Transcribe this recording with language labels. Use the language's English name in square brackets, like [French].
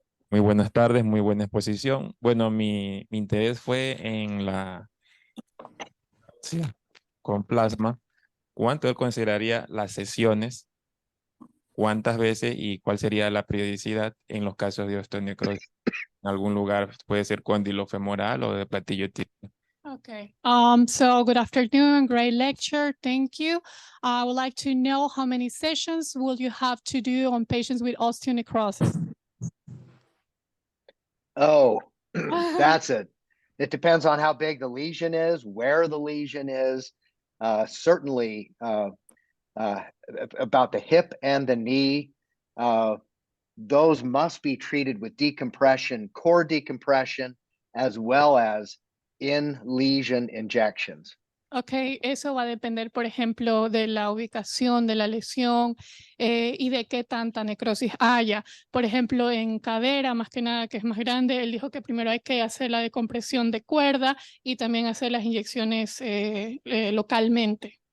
[Spanish] Muy buenas tardes, muy buena exposición. Bueno, mi interés fue en sí, con plasma. ¿Cuánto él consideraría las sesiones? ¿Cuántas veces y cuál sería la periodicidad en los casos de osteonecrosis? En algún lugar puede ser cóndilo femoral o de platillo tibio. [English] Okay. So good afternoon, great lecture. Thank you. I would like to know how many sessions will you have to do on patients with osteonecrosis? Oh, it depends on how big the lesion is, where the lesion is, certainly about the hip and the knee. Those must be treated with decompression, core decompression, as well as in lesion injections. [Spanish] Ok, eso va a depender, por ejemplo, de la ubicación de la lesión y de qué tanta necrosis haya. Por ejemplo, en cadera, más que nada, que es más grande, él dijo que primero hay que hacer la decompresión de cuerda y también hacer las inyecciones localmente.